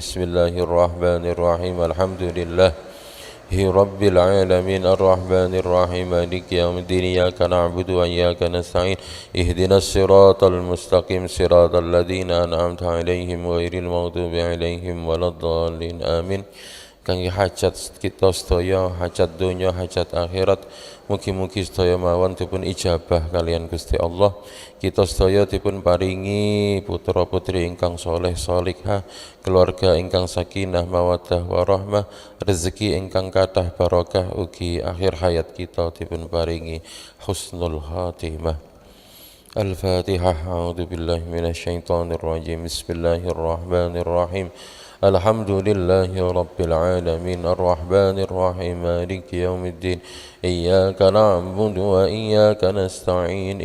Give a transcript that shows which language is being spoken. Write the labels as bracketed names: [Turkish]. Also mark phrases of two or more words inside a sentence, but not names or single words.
[Arabic] بسم الله الرحمن الرحيم. الحمد لله رب العالمين الرحمن الرحيم مالك يوم الدين. إياك نعبد وإياك نستعين. اهدنا الصراط المستقيم صراط الذين أنعمت عليهم غير المغضوب عليهم ولا الضالين. آمين. [Javanese] Kangge hajat kita sedaya, hajat dunya, hajat akhirat, mugi-mugi sedaya mawon dipun ijabah kalian Gusti Allah. Kita sedaya dipun paringi putra putri ingkang soleh solihah, keluarga ingkang [Arabic] سكينة مودة ورحمة, [Javanese] rezeki ingkang kathah barokah, ugi akhir hayat kita dipun paringi [Arabic] حسن الخاتمة. Al-Fatihah. أعوذ بالله من الشيطان الرجيم. بسم الله الرحمن الرحيم. الحمد لله رب العالمين الرحمن الرحيم مالك يوم الدين. إياك نعبد وإياك نستعين.